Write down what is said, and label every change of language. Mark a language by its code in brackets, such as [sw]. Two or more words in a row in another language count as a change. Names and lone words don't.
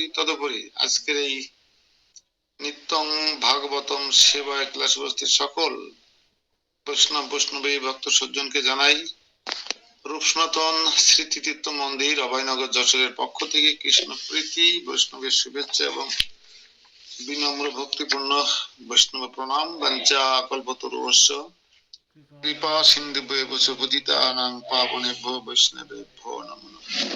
[bn] তদুপরি আজকের এই নিত্যং ভাগবতম সেবায় ক্লাস উপস্থিত সকল বৈষ্ণব বৈষ্ণবী ভক্ত সজ্জনকে জানাই রূপ সনাতন স্মৃতিতীর্থ মন্দির অভয়নগর যশোরের পক্ষ থেকে কৃষ্ণ প্রীতি বৈষ্ণবের শুভেচ্ছা এবং বিনম্র ভক্তিপূর্ণ বৈষ্ণব প্রণাম। [sa] বাঞ্ছা কল্পতরুভ্যশ্চ কৃপা সিন্ধুভ্যেব চ পতিতানাং পাবনেভ্যো বৈষ্ণবেভ্যো নমো নমঃ।